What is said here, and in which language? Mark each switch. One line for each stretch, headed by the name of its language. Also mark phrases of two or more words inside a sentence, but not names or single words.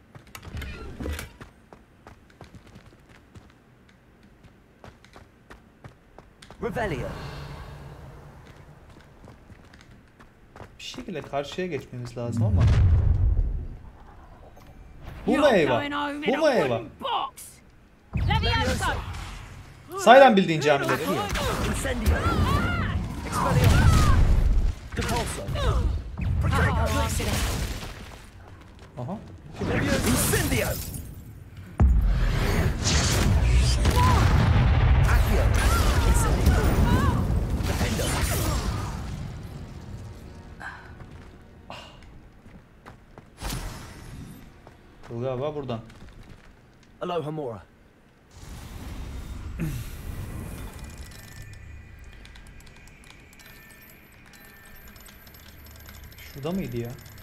Turkish: Revelio. Bir şekilde karşıya geçmemiz lazım ama. Bu mu eyvah? Bu mu eyvah? Saylan bildiğin camileri. Incendio. Expelliarmus. Cabalso. Aha. Incendio. Accio. Incendio. Defendo. Bu galiba buradan. Alohomora. Şurada mıydı ya?